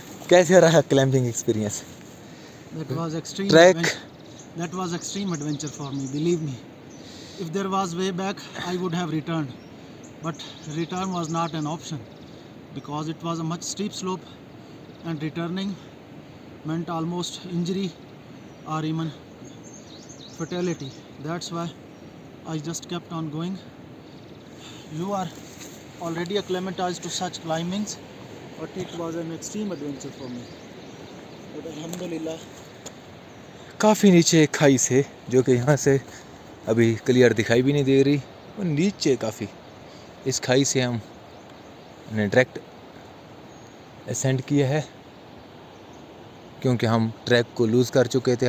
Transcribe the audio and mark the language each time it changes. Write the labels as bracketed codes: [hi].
[hi] कैसे रहा climbing experience? [en] That was extreme Trek. That was extreme adventure for me, believe me. If there was way back, I would have returned, but return was not an option because it was a much steep slope, and returning meant almost injury or even fatality. That's why I just kept on going. You are already acclimatized to such climbings, but it was an extreme adventure for me. But Alhamdulillah, [hi] काफ़ी नीचे एक खाई से, जो कि यहाँ से अभी क्लियर दिखाई भी नहीं दे रही, वो नीचे काफ़ी। इस खाई से हमने डायरेक्ट असेंड किया है, क्योंकि हम ट्रैक को लूज़ कर चुके थे।